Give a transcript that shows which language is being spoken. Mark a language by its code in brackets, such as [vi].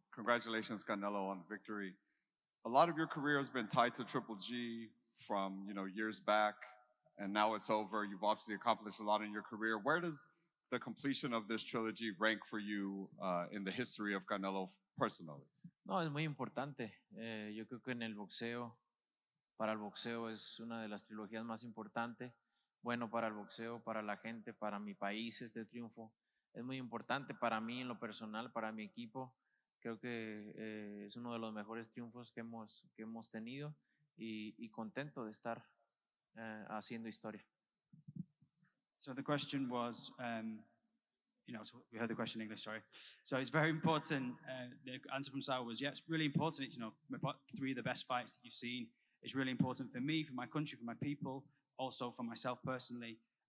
[en] Congratulations, Canelo, on the victory. A lot of your career has been tied to Triple G from years back, and now it's over. You've obviously accomplished a lot in your career. Where does the completion of this trilogy rank for you in the history of Canelo personally? [es] No, es muy importante. Yo creo que en el boxeo, para el boxeo es una de las trilogías más importantes. Bueno, para el boxeo, para la gente, para mi país, este triunfo es muy importante para mí en lo personal, para mi equipo. Creo que es uno de los mejores triunfos que hemos tenido y contento de estar haciendo historia. [en] So the question was, so we heard the question in English, sorry. So it's very important. The answer from Saul was, yeah, it's really important. It's, three of the best fights that you've seen. It's really important for me, for my country, for my people, also for myself personally.